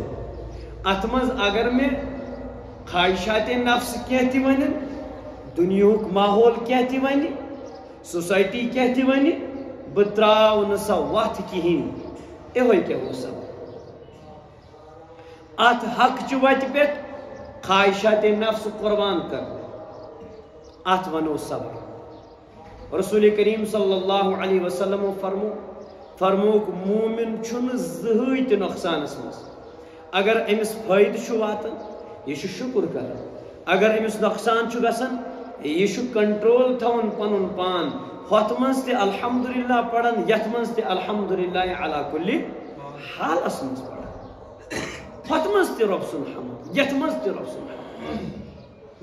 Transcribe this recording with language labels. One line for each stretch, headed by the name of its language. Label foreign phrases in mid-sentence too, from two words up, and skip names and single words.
Kashmiri: اتھ منٛز اگر مےٚ خواہشاتِ نفس کینٛہہ تہِ ونن، دُنیہُک ماحول کینٛہہ تہِ ونہِ، سوسایٹی کینٛہہ تہِ ونہِ، بہٕ تراو نہٕ سۄ وتھ کِہیٖنۍ، یِہوے کیٛاہ گوٚو صبر۔ اتھ حق چہِ وتہِ پٮ۪ٹھ خواہشاتِ نفس قربان کرنہٕ، اتھ ونو صبر۔ رسول کریم
Arabic: صلی اللہ علیہ وسلم
Kashmiri: فرموک مومن چھُنہٕ زٕہٕنۍ تہِ نۄقصانس منٛز، اگر أمِس فٲیدٕ چھُ واتان یہِ چھُ شُکر کران، اگر أمِس نۄقصان چھُ گژھان یہِ چھُ کنٹرول تھاوان پنُن پان، ہۄتھ منٛز تہِ الحمدللہ پران، یتھ منٛز تہِ الحمدللہ علی کُلہِ حالس منٛز پران، ہۄتھ منٛز تہِ رۄب سُنٛد حمد، یتھ منٛز تہِ رۄب سُنٛد حمد۔